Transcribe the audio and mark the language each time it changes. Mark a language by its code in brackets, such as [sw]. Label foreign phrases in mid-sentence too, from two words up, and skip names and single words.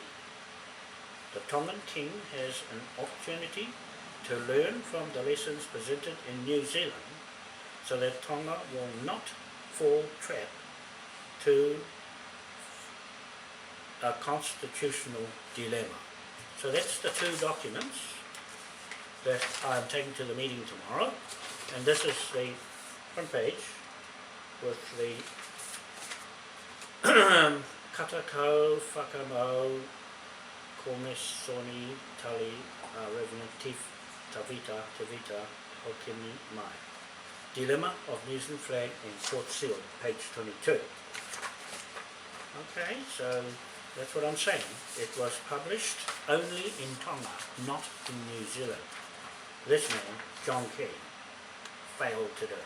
[en] The Tongan king has an opportunity to learn from the lessons presented in New Zealand so that Tonga will not fall trap to a constitutional dilemma. So that's the two documents that I'm taking to the meeting tomorrow, and this is the front page with the Katakau Whakamau Komesoni Tali Revenant Tif Tavita Hokimi Mai. Dilemma of New Zealand flag and court seal, page 22. Okay, so that's what I'm saying. It was published only in Tonga, not in New Zealand. This man, John Key, failed to do it.